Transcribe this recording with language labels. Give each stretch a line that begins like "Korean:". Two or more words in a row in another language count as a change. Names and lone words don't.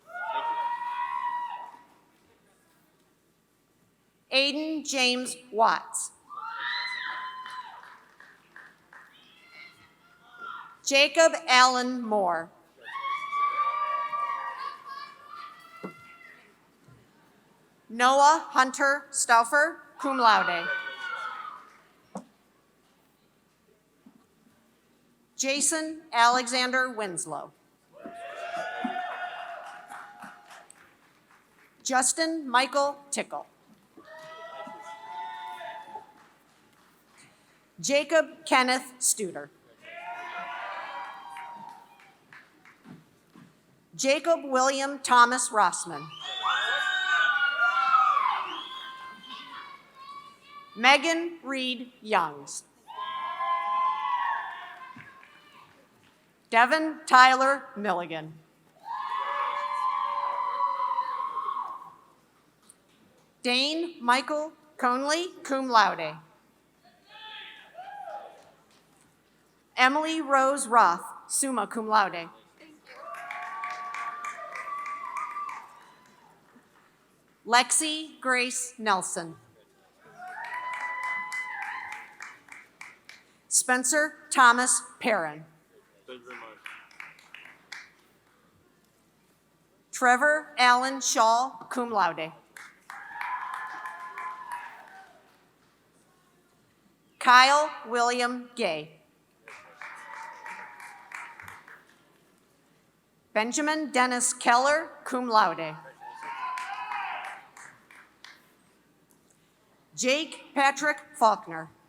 English: Aiden James Watts. Jacob Allen Moore. Noah Hunter Stauffer,
Latin: cum laude.
English: Jason Alexander Winslow. Justin Michael Tickle. Jacob Kenneth Studer. Jacob William Thomas Rossman. Megan Reed Youngs. Devin Tyler Milligan. Dane Michael Conley,
Latin: cum laude.
English: Emily Rose Roth,
Latin: summa cum laude.
English: Lexi Grace Nelson. Spencer Thomas Perrin. Trevor Allen Shaw,
Latin: cum laude.
English: Kyle William Gay. Benjamin Dennis Keller,
Latin: cum laude.
English: Jake Patrick Faulkner.